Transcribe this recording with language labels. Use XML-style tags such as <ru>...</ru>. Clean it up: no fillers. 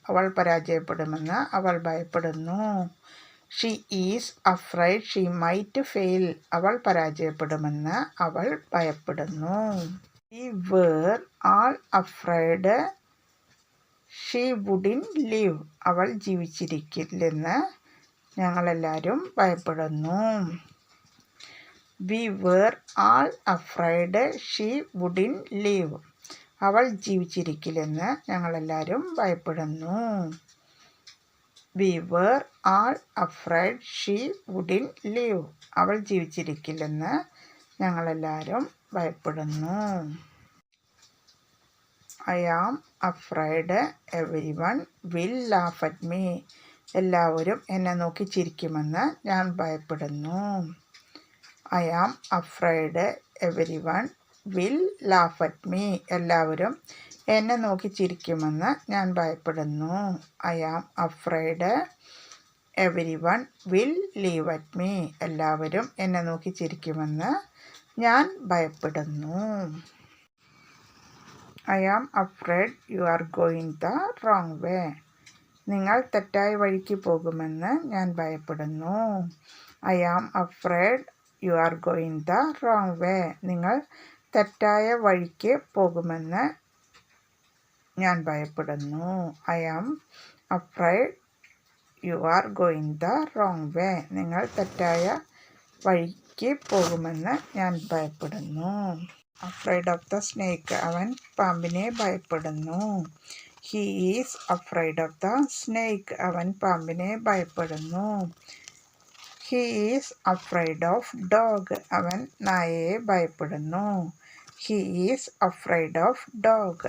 <ml>അവൾ പരാജയപ്പെടുമെന്ന് അവൾ ഭയപ്പെടുന്നു.</ml> <en>She is afraid she might fail.</en> <ml>അവൾ പരാജയപ്പെടുമെന്ന് അവൾ ഭയപ്പെടുന്നു.</ml> <en>We were all afraid she wouldn't live.</en> <ml>അവൾ ജീവിച്ചിരിക്കില്ലെന്ന് ഞങ്ങളെല്ലാവരും ഭയപ്പെടുന്നു.</ml> <en>We were all afraid she wouldn't live.</en> <ml>അവൾ ജീവിച്ചിരിക്കില്ലെന്ന് ഞങ്ങളെല്ലാവരും ഭയപ്പെടുന്നു.</ml> <en>We were all afraid she wouldn't live.</en> <ml>അവൾ ജീവിച്ചിരിക്കില്ലെന്ന് ഞങ്ങളെല്ലാവരും ഭയപ്പെടുന്നു.</ml> <en>I am afraid everyone will laugh at me.</en> <ml>എല്ലാവരും എന്നെ നോക്കി ചിരിക്കുമെന്ന് ഞാൻ ഭയപ്പെടുന്നു.</ml> <en>I am afraid everyone will laugh at me.</en> <ml>എല്ലാവരും എന്നെ നോക്കി ചിരിക്കുമെന്ന് ഞാൻ ഭയപ്പെടുന്നു.</ml> <en>I am afraid everyone will laugh at me.</en> <ml>എല്ലാവരും എന്നെ നോക്കി ചിരിക്കുമെന്ന് ഞാൻ ഭയപ്പെടുന്നു.</ml> <en>I am afraid you are going the wrong way.</en> <ml>നിങ്ങൾ തെറ്റായ വഴിക്ക് പോകുമെന്ന് ഞാൻ ഭയപ്പെടുന്നു.</ml> <en>I am afraid you are going the wrong way.</en> <ml>നിങ്ങൾ തെറ്റായ വഴിക്ക് പോകുമെന്ന് ഞാൻ ഭയപ്പെടുന്നു.</ml> <en>I am afraid you are going the wrong way.</en> <ml>നിങ്ങൾ തെറ്റായ വഴിക്ക് പോകുമെന്ന് ഞാൻ ഭയപ്പെടുന്നു.</ml> <en>Afraid of the snake.</en> <ml>അവൻ പാമ്പിനെ ഭയപ്പെടുന്നു.</ml> <en>He is afraid of the snake.</en> <ml>അവൻ പാമ്പിനെ ഭയപ്പെടുന്നു.</ml> <en>He is afraid of dog.</en> <ml>അവൻ നായയെ ഭയപ്പെടുന്നു.</ml> <en>He is afraid of dog.</en>